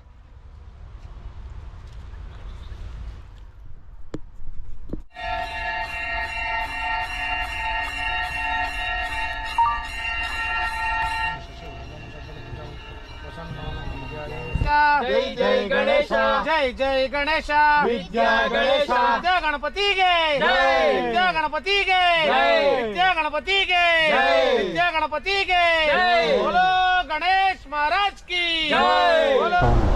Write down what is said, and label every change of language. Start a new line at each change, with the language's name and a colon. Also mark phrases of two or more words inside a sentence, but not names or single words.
Kannada: ಜೈ ಜೈ ಗಣೇಶ, ಜೈ ಜೈ ಗಣೇಶ, ವಿದ್ಯಾ ಗಣೇಶ, ವಿದ್ಯಾ ಗಣಪತಿಗೆ ಜೈ. ವಿದ್ಯಾ ಗಣಪತಿಗೆ ಜೈ. ವಿದ್ಯಾ ಗಣಪತಿಗೆ ಜೈ. ವಿದ್ಯಾ ಗಣಪತಿಗೆ ಜೈ.
Hindi: बोलो गणेश महाराज की
Kannada: ಜೈ.
Hindi: बोलो।